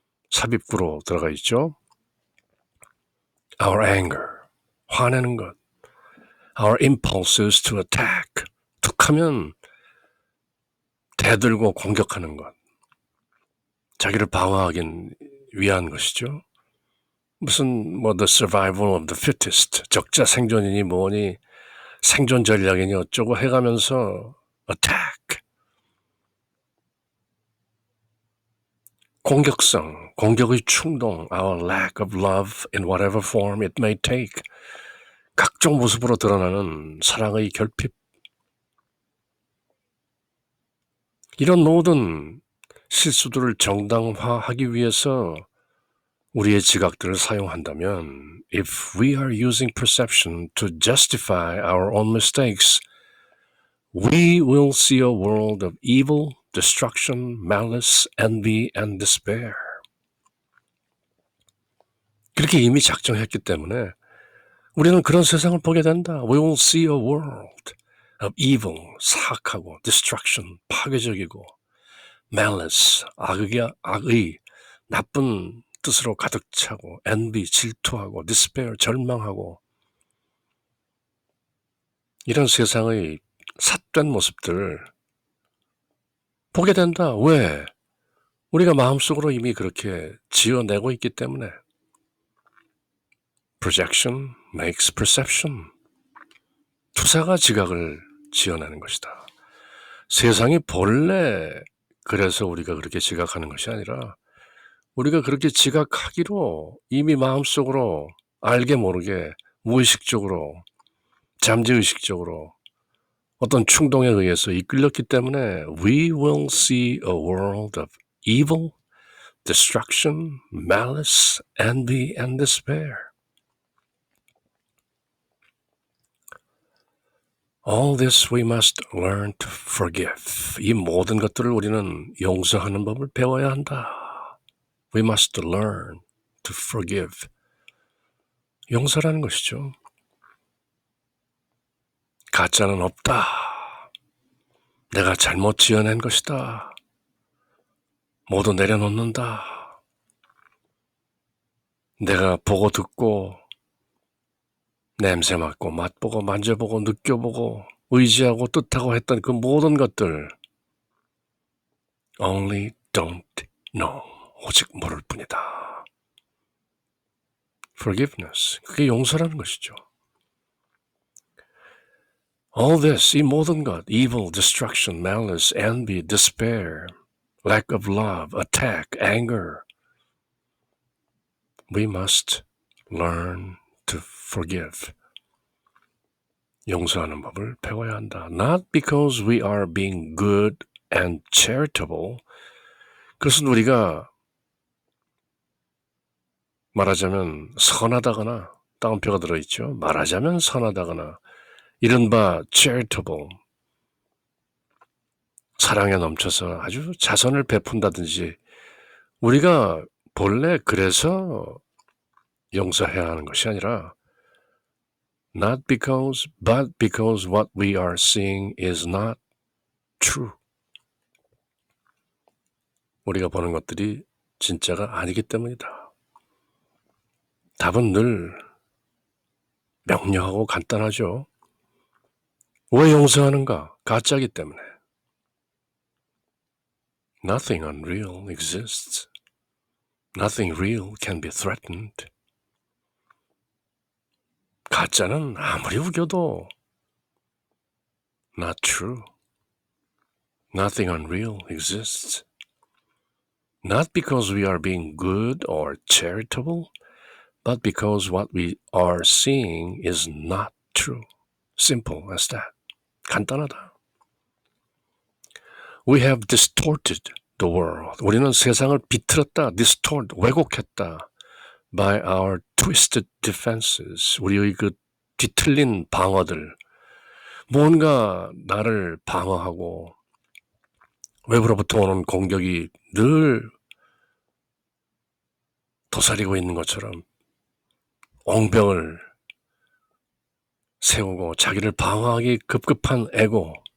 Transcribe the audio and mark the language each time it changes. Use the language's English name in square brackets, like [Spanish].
[Korean] 삽입구로 들어가 있죠. [English] Our anger, [Korean] 화내는 것. [English] Our impulses to attack, [Korean] 툭하면 대들고 공격하는 것. 자기를 방어하기 위한 것이죠. 무슨 [English] the survival of the fittest, [Korean] 적자 생존이니 뭐니 생존 전략이니 어쩌고 해가면서 [English] attack, [Korean] 공격성, 공격의 충동, [English] our lack of love in whatever form it may take, [Korean] 각종 모습으로 드러나는 사랑의 결핍, 이런 모든 실수들을 정당화하기 위해서 우리의 지각들을 사용한다면 [English] if we are using perception to justify our own mistakes, we will see a world of evil, destruction, malice, envy, and despair. [Korean] 그렇게 이미 작정했기 때문에 우리는 그런 세상을 보게 된다. [English] We will see a world of evil, [Korean] 사악하고, [English] destruction, [Korean] 파괴적이고, [English] malice, [Korean] 악의, 나쁜 뜻으로 가득 차고, [English] envy, [Korean] 질투하고, [English] despair, [Korean] 절망하고, 이런 세상의 삿된 모습들을 보게 된다. 왜? 우리가 마음속으로 이미 그렇게 지어내고 있기 때문에. [English] Projection makes perception. [Korean] 투사가 지각을 지어내는 것이다. 세상이 본래 그래서 우리가 그렇게 지각하는 것이 아니라 우리가 그렇게 지각하기로 이미 마음속으로 알게 모르게 무의식적으로, 잠재의식적으로 어떤 충동에 의해서 이끌렸기 때문에 [English] we will see a world of evil, destruction, malice, envy, and despair. All this we must learn to forgive. [Korean] 이 모든 것들을 우리는 용서하는 법을 배워야 한다. [English] We must learn to forgive. [Korean] 용서라는 것이죠. 가짜는 없다. 내가 잘못 지어낸 것이다. 모두 내려놓는다. 내가 보고 듣고 냄새 맡고 맛보고 만져보고 느껴보고 의지하고 뜻하고 했던 그 모든 것들 [English] only don't know. [Korean] 오직 모를 뿐이다. [English] Forgiveness. [Korean] 그게 용서라는 것이죠. [English] All this, [Korean] 이 모든 것, [English] evil, destruction, malice, envy, despair, lack of love, attack, anger. We must learn to forgive. [Korean] 용서하는 법을 배워야 한다. [English] Not because we are being good and charitable. [Korean] 그것은 우리가 말하자면 선하다거나 따옴표가 들어있죠. 말하자면 선하다거나 이른바 [English] charitable, [Korean] 사랑에 넘쳐서 아주 자선을 베푼다든지 우리가 본래 그래서 용서해야 하는 것이 아니라 [English] not because, but because what we are seeing is not true. [Korean] 우리가 보는 것들이 진짜가 아니기 때문이다. 답은 늘 명료하고 간단하죠. 왜 용서하는가? 가짜기 때문에. [English] Nothing unreal exists. Nothing real can be threatened. [Korean] 가짜는 아무리 우겨도 [English] not true. Nothing unreal exists. Not because we are being good or charitable, but because what we are seeing is not true. Simple as that. [Korean] 간단하다. [English] We have distorted the world. [Korean] 우리는 세상을 비틀었다, [English] distort, [Korean] 왜곡했다. [English] By our twisted defenses. [Korean] 우리의 그 뒤틀린 방어들. 뭔가 나를 방어하고 외부로부터 오는 공격이 늘 도사리고 있는 것처럼 옹병을 세우고 자기를 방어하기 급급한 에고.